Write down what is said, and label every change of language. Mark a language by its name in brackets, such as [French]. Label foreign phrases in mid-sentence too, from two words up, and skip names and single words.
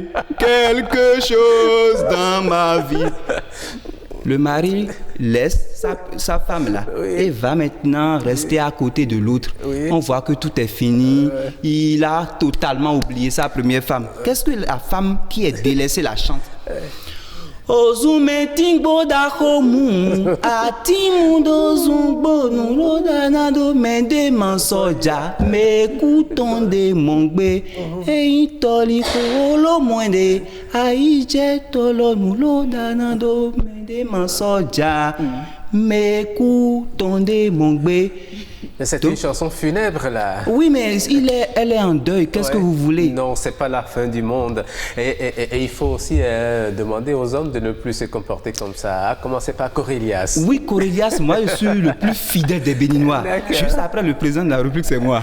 [French] Quelque chose dans ma vie. Le mari laisse sa femme là et va maintenant rester à côté de l'autre. On voit que tout est fini. Il a totalement oublié sa première femme. Qu'est-ce que la femme qui est délaissée la chante? [Fon] Ozumetingbo da homu, atimundo zumbo nuroda nado mende mansoja, mekutonde mongbe, eitoli kolo mwende, aije tolo nuroda nado mende mansoja, mekutonde mongbe. [French] Mais c'est une chanson funèbre là. Oui, mais elle est en deuil. Qu'est-ce que vous voulez? Non, c'est pas la fin du monde. Et il faut aussi demander aux hommes de ne plus se comporter comme ça. À commencer par Corelias. Oui, Corelias, moi je suis le plus fidèle des Béninois. Juste après le président de la République, c'est moi.